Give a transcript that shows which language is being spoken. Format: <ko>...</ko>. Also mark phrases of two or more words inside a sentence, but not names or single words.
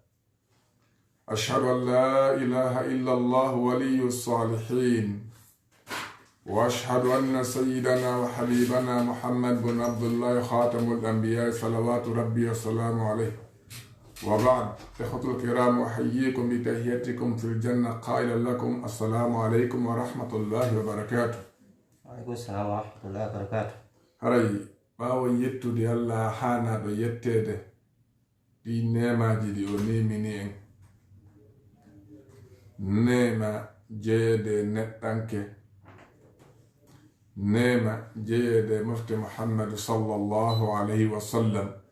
<ar>أشهد أن لا إله إلا الله ولي الصالحين، وأشهد أن سيدنا وحبيبنا محمد بن عبد الله خاتم الأنبياء صلوات ربي وسلامه عليه. وبعد، إخوة الكرام، أحييكم بتحياتكم في الجنة قائلا لكم السلام عليكم ورحمة الله وبركاته. عليكم السلام ورحمة الله وبركاته.</ar> <ff>haray ɓaawo yettude Allah haanaɗo yettede ɗi nemaji ɗi o nemini en, nema jeyede neɗɗanke, nema jeyede mofte Muhammadu</ff> <ar>صلى الله عليه وسلم,</ar>